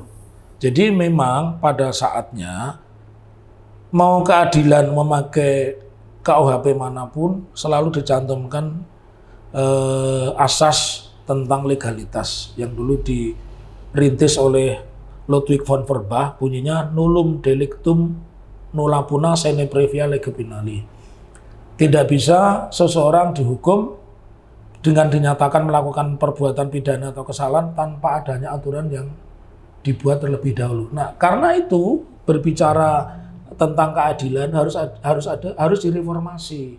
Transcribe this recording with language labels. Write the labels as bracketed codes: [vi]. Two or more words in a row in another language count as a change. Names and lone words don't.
[id] Jadi memang pada saatnya mau keadilan memakai KUHP manapun selalu dicantumkan asas tentang legalitas yang dulu dirintis oleh Ludwig von Verbach, bunyinya [la] nullum delictum nulla puna sine previa lege penali. [id] Tidak bisa seseorang dihukum dengan dinyatakan melakukan perbuatan pidana atau kesalahan tanpa adanya aturan yang dibuat terlebih dahulu. Nah, karena itu berbicara tentang keadilan harus direformasi.